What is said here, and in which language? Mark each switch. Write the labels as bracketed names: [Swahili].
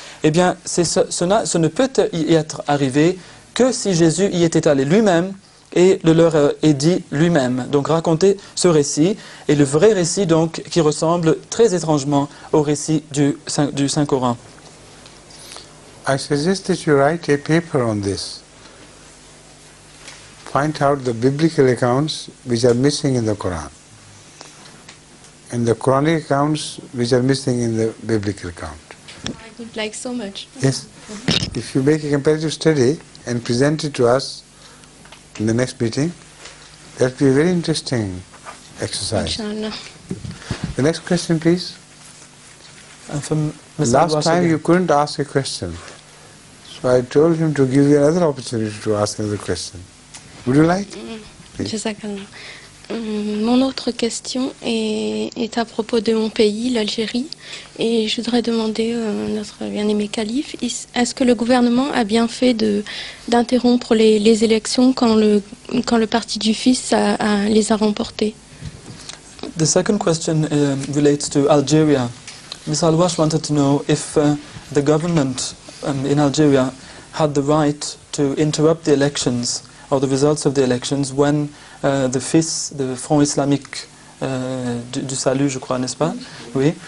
[French] Eh bien ce ne peut y être arrivé que si Jésus y était allé lui-même et le leur est dit lui-même. Donc raconter ce récit, et le vrai récit donc qui ressemble très étrangement au récit du Saint-Coran. [English] I suggest that you write a paper on this. Find out the biblical accounts which are missing in the Quran, and the Quranic accounts which are missing in the biblical account. I would like so much. Yes. If you make a comparative study and present it to us in the next meeting, that will be a very interesting exercise. Inshallah. The next question, please. Last time you couldn't ask a question, so I told him to give you another opportunity to ask another question. Would you like? Jazakallah. [French] Mon autre question est à propos de mon pays, l'Algérie, et je voudrais demander à notre bien-aimé calife, est-ce que le gouvernement a bien fait d'interrompre les élections quand le parti du fils les a remportées? [English] The second question relates to Algeria. Ms. Al-Wash wanted to know if the government in Algeria had the right to interrupt the elections or the results of the elections when the FIS, the Front Islamique du Salut, [French] je crois, n'est-ce pas? Oui.